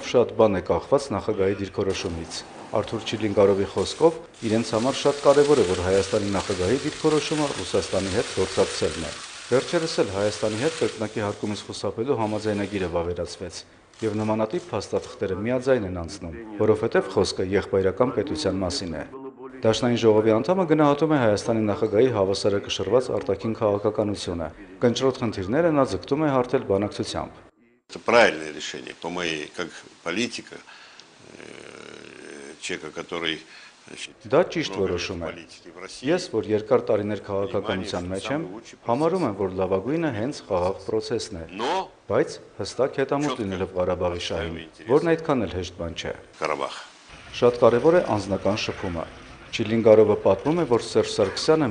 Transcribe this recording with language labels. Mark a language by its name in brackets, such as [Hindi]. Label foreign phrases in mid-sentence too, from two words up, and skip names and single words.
[Armenian] շատ բան է կախված նախագահի դիրքորոշումից։ Արթուր Չիլինգարովի խոսքով իրենց համար շատ կարևոր է, որ Հայաստանի նախագահի դիրքորոշումը Ռուսաստանի հետ գործակցելն է։ Վերջերս էլ Հայաստանի հետ կրկնակի հարկումից խուսափելու համաձայնագիրը վավերացվեց։ Եվ նմանատիպ փաստաթղթերը միաձայն են անցնում, որովհետև խոսքը եղբայրական պետության մասին է։ Դաշնային ժողովի անդամը գնահատում է Հայաստանի նախագահի հավասարակշռված артակին քաղաքականությունը։ Կնճռոտ խնդիրները նա ձգտում է հարթել բանակցությամբ։ [Russian] Это правильное решение, по моей, как политика, человека, который... [Armenian] Դա ճիշտ որոշում է։ Ես, որ երկար տարիներ քաղաքականության մեջ եմ, համարում եմ, որ լավագույնը հենց խաղաղ պրոցեսն է, բայց հստակ հետամուտ լինելով Ղարաբաղի շահին, որն այդքան էլ հեշտ բան չէ։ Շատ կարևոր է անձնական շփումը։ Չիլինգարովը պատմում է, որ Սերժ Սարգսյանը